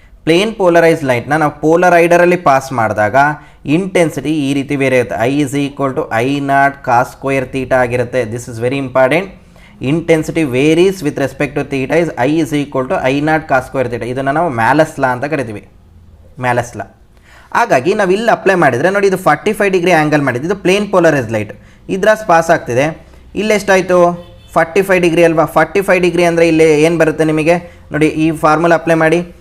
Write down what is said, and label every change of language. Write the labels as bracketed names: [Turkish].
[Kannada] Plane polarise ಲೈಟ್ನ ನಾವು ಪೋಲರೈಡರಲ್ಲಿ pass ಮಾಡಿದಾಗ intensity ಈ ರೀತಿ ಬೇರೆ ಇರುತ್ತೆ. [English] I is equal to I0 cos square theta [Kannada] ಆಗಿರುತ್ತೆ. [English] This is very important. Intensity varies with respect to theta is I is equal to I0 cos square theta. [Kannada] ಇದನ್ನು ನಾವು ಮ್ಯಾಲಸ್ ಲಾ ಅಂತ ಕರಿತೀವಿ, ಮ್ಯಾಲಸ್ ಲಾ. ಹಾಗಾಗಿ ನಾವು ಇಲ್ಲಿ ಅಪ್ಲೈ ಮಾಡಿದರೆ ನೋಡಿ, ಇದು 45 ಡಿಗ್ರಿ ಆ್ಯಂಗಲ್ ಮಾಡಿದ್ದು, ಇದು ಪ್ಲೇನ್ ಪೋಲರೈಸ್ ಲೈಟ್, ಇದ್ರಾಸ್ ಪಾಸ್ ಆಗ್ತಿದೆ. ಇಲ್ಲೆಷ್ಟಾಯಿತು 45 ಡಿಗ್ರಿ ಅಲ್ವಾ. 45 ಡಿಗ್ರಿ ಅಂದರೆ ಇಲ್ಲಿ ಏನು ಬರುತ್ತೆ ನಿಮಗೆ ನೋಡಿ, ಈ ಫಾರ್ಮುಲಾ ಅಪ್ಲೈ ಮಾಡಿ.